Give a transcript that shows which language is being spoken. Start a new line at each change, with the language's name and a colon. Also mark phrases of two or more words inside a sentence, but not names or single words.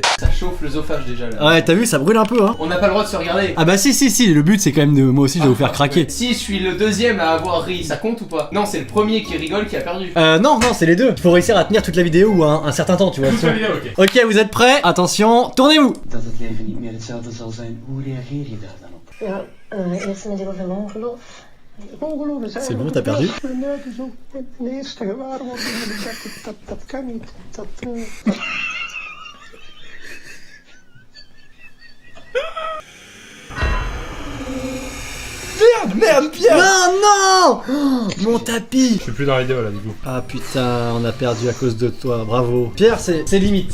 French: Ça chauffe l'œsophage déjà là. Ouais, t'as vu, ça brûle un peu, hein. On n'a pas le droit de se regarder. Ah bah si, le but c'est quand même de. Moi aussi, je vais vous faire craquer. Si je suis le deuxième à avoir ri, ça compte ou pas? Non, c'est le premier qui rigole qui a perdu. Non, c'est les deux. Il faut réussir à tenir toute la vidéo ou un certain temps, tu vois. Toute la vidéo, ok. Ok, vous êtes prêts? Attention, tournez-vous!
Dutch: Dat het leven niet meer hetzelfde zal zijn, hoe reageer je daar dan op? Ja, eerst natuurlijk over mijn ongeloof. Ongeloven zijn.
French: C'est bon, t'as perdu?
Dutch: Mijn neus is ook de eerste gewaarwording. Dat kan niet. Dat.
French: Merde, Pierre! Non, oh, mon tapis! Je suis plus dans la vidéo là du coup. Ah putain, on a perdu à cause de toi, bravo. Pierre, c'est limite.